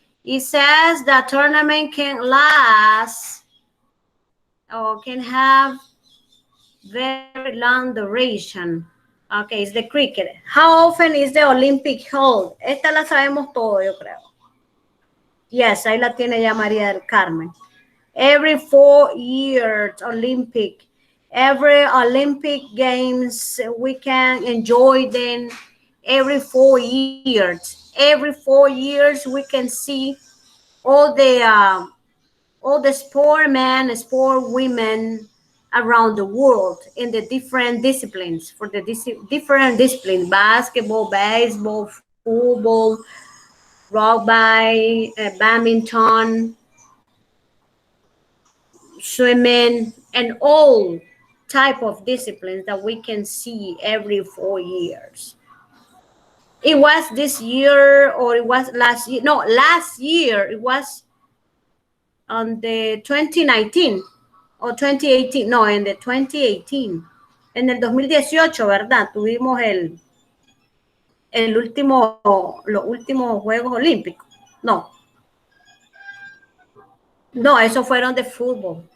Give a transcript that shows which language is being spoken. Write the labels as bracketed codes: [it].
[en] It says the tournament can last or can have very long duration. Okay, it's the cricket. How often is the Olympic held? [es] Esta la sabemos todo, yo creo. [en] Yes, [es] ahí la tiene ya María del Carmen. [en] Every 4 years, Olympic. Every Olympic Games, we can enjoy them every 4 years. Every 4 years, we can see all the sportmen, sport women around the world in the different disciplines, for the different disciplines, basketball, baseball, football, rugby, badminton, swimming, and all type of disciplines that we can see every 4 years. It was this year or it was last year. No, last year it was on the 2019 o 2018. [es] No, en the 2018. En el 2018, ¿verdad? Tuvimos el último, los últimos Juegos Olímpicos. No. No, esos fueron de fútbol.